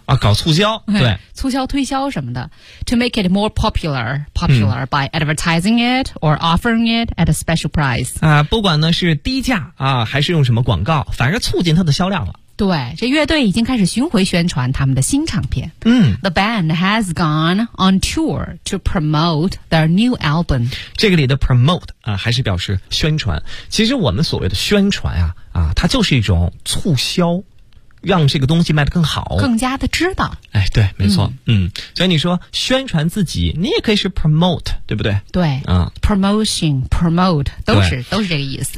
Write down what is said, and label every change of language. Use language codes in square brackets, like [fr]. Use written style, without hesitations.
[zh] 啊，搞促销，对，促销推销什么的 [en] ，to make it more popular by advertising it or offering it at a special price [zh] 啊，不管呢是低价啊，还是用什么广告，反正促进它的销量了。对，这乐队已经开始巡回宣传他们的新唱片。嗯 [en] ，The band has gone on tour to promote their new album。 [zh] 这个里的 promote 啊，还是表示宣传。其实我们所谓的宣传啊，它就是一种促销。让这个东西卖得更好更加的知道哎，对没错 所以你说宣传自己你也可以是 promote 对不对对、promotion promote 都是这个意思